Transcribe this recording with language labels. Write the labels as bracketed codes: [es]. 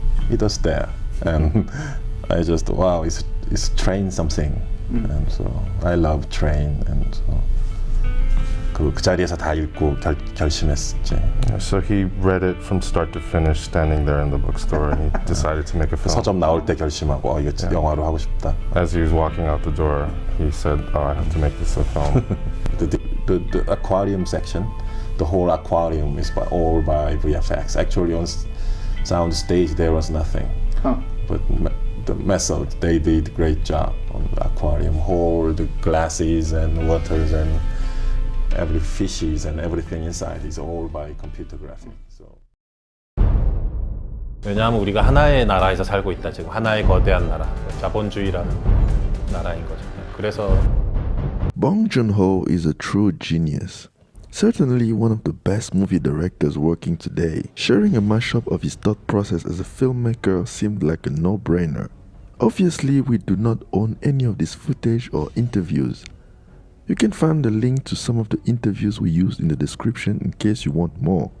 [en] It was there, and I just wow, it's train something, and so I love train, and so [ko] 그 자리에서 다 읽고 결심했지. [en] So he read it from start to finish, standing there in the bookstore, and he decided to make a film. [ko] 서점 나올 때 결심하고 이거 영화로 하고 싶다. [en] As he was walking out the door, he said, "Oh, I have to make this a film." the aquarium section, the whole aquarium is all by VFX. Actually, on sound stage there was nothing, but the method, they did a great job on the aquarium, whole the glasses and waters and every fishes and everything inside is all by computer graphics. So. [ko] 왜냐하면 우리가 하나의 나라에서 살고 있다, 지금 하나의 거대한 나라, 자본주의라는 나라인 거죠. 그래서 [en] Bong Joon-ho is a true genius. Certainly one of the best movie directors working today. Sharing a mashup of his thought process as a filmmaker seemed like a no-brainer. Obviously, we do not own any of this footage or interviews. You can find the link to some of the interviews we used in the description in case you want more.